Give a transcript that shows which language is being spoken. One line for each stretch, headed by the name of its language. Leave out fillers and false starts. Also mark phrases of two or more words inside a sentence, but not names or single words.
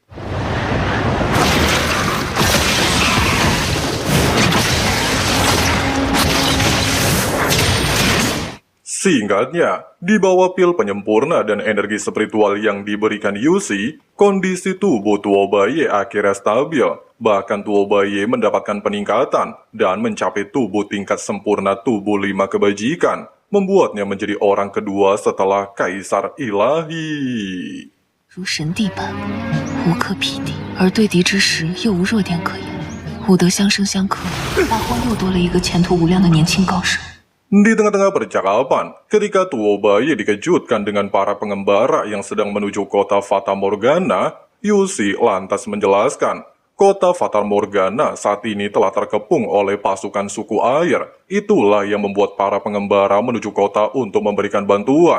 Indonesian: Singkatnya, di bawah pil penyempurna dan energi spiritual yang diberikan Yusi, kondisi tubuh Tuo Baye akhirnya stabil. Bahkan Tuo Baye mendapatkan peningkatan dan mencapai tubuh tingkat sempurna tubuh 5 kebajikan, membuatnya menjadi orang kedua setelah Kaisar Ilahi.
Chinese: 如神帝般无可匹敌，而对敌之时又无弱点可言，武德相生相克，大荒又多了一个前途无量的年轻高手。
Indonesian: Di tengah-tengah percakapan, ketika Tuo Baye dikejutkan dengan para pengembara yang sedang menuju kota Fata Morgana, Yusi lantas menjelaskan, kota Fata Morgana saat ini telah terkepung oleh pasukan suku air. Itulah yang membuat para pengembara menuju kota untuk memberikan bantuan.